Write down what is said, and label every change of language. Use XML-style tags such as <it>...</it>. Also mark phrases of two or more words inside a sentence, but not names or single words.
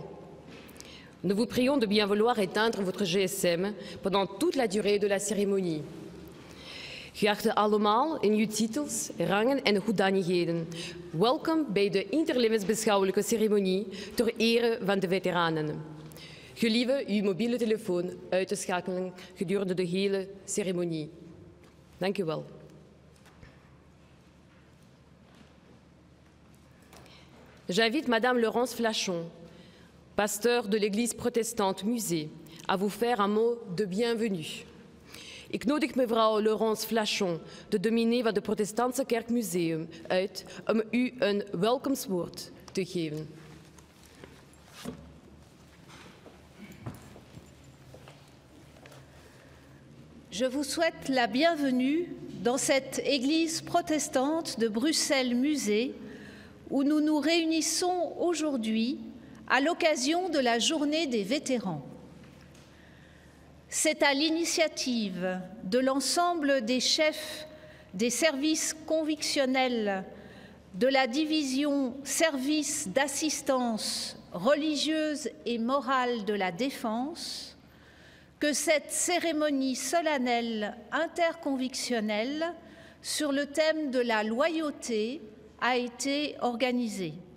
<fr>Nous vous prions de bien vouloir éteindre votre GSM pendant toute la durée de la cérémonie.</fr> <nl>Geachte allemaal in uw titels, rangen en hoedanigheden. Welkom bij de interlevensbeschouwelijke ceremonie ter ere van de veteranen. Gelieve uw mobiele telefoon uit te schakelen gedurende de hele ceremonie. Dank u wel.</nl> <fr>J'invite Madame Laurence Flachon, pasteur de l'église protestante Musée, à vous faire un mot de bienvenue.</fr> <nl>Ik nodig mevrouw Laurence Flachon, de dominee van de Protestantse Kerk Museum, uit om u een welkomstwoord te geven.</nl> <fr>Je vous souhaite la bienvenue dans cette église protestante de Bruxelles-Musée où nous nous réunissons aujourd'hui à l'occasion de la Journée des vétérans. C'est à l'initiative de l'ensemble des chefs des services convictionnels de la division services d'assistance religieuse et morale de la Défense que cette cérémonie solennelle interconvictionnelle sur le thème de la loyauté a été organisée.</fr>